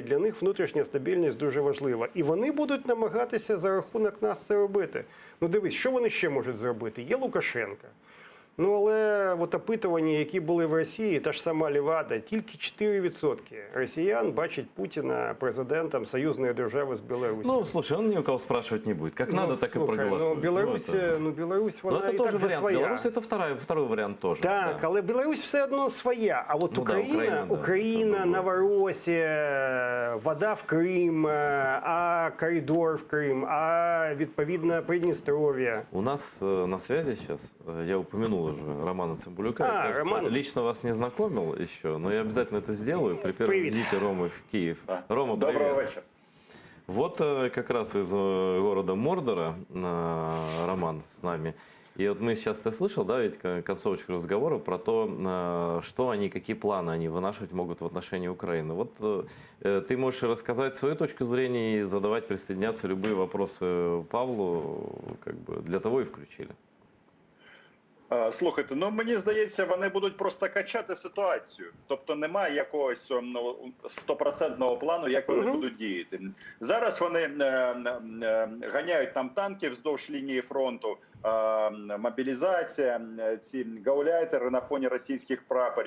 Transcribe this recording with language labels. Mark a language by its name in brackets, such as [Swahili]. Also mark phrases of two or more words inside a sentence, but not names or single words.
[Ukrainian] Для них внутрішня стабільність дуже важлива. І вони будуть намагатися за рахунок нас це робити. Ну, дивись, що вони ще можуть зробити? Є Лукашенко. Ну, але от опитування, які були в Росії, та ж сама Левада, тільки 4% росіян бачать Путіна президентом союзної держави з Білорусі. [Russian] Ну, слушай, он ни у кого спрашивать не будет. Как надо, так и проголосует. [Ukrainian] Ну, Білорусь, [Russian] это [Ukrainian] вона [Russian] это [Ukrainian] і [Russian] тоже так же вариант. [Ukrainian] своя. [Russian] Беларусь это второй вариант тоже. Так, да. [Ukrainian] але Білорусь все одно своя. А от Ну да, Україна, да, Україна, це Новоросія, вода в Крим, а коридор в Крим, а відповідно Придністров'я. [Russian] У нас на связи сейчас, я упомянул уже Романа Цимбалюка. Я, кажется, Роман. лично вас не знакомил еще, но я обязательно это сделаю при первом Привет. визите Ромы в Киев. Да. Рома, [Ukrainian] Доброго [Russian] привет. [Ukrainian] вечора. [Russian] Вот как раз из города Мордора Роман с нами. И вот мы сейчас, ты слышал, да, ведь концовочку разговора про то, что они, какие планы они вынашивать могут в отношении Украины. Вот ты можешь рассказать свою точку зрения и задавать, присоединяться любые вопросы Павлу, как бы для того и включили. [Ukrainian] Слухайте, ну мені здається, вони будуть просто качати ситуацію. Тобто немає якогось стопроцентного плану, як вони будуть діяти. Зараз вони ганяють там танки вздовж лінії фронту, мобілізація, ці гауляйтери на фоні російських прапорів.